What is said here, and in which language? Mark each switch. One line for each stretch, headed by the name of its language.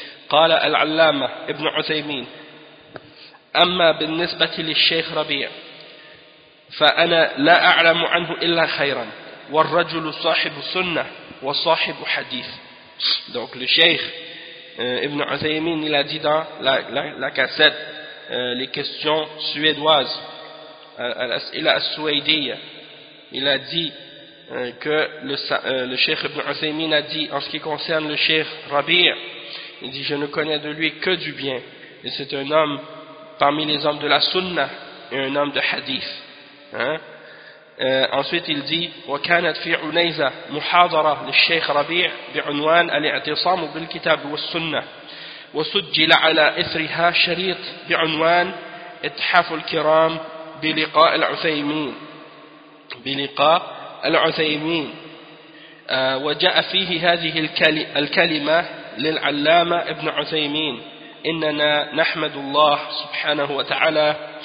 Arabic: قال العلامة ابن عثيمين أما بالنسبة للشيخ ربيع فأنا لا أعلم عنه إلا خيرا والرجل صاحب سنة وصاحب حديث.
French: Donc le Cheikh ibn Uthaymeen, il a dit dans la cassette les questions suédoises, il a dit que le Cheikh ibn Uthaymeen a dit en ce qui concerne le Cheikh Rabi', il dit je ne connais de lui que du bien, et c'est un homme parmi les hommes de la sunna et un homme de hadith. Hein? Ensuite il dit
Arabic: وكانت في عنيزة محاضرة للشيخ ربيع بعنوان الاعتصام بالكتاب والسنة وسجل على إثرها شريط بعنوان اتحاف الكرام بلقاء العثيمين بلقاء العثيمين وجاء فيه هذه الكلمة للعلامة ابن عثيمين إننا نحمد الله سبحانه وتعالى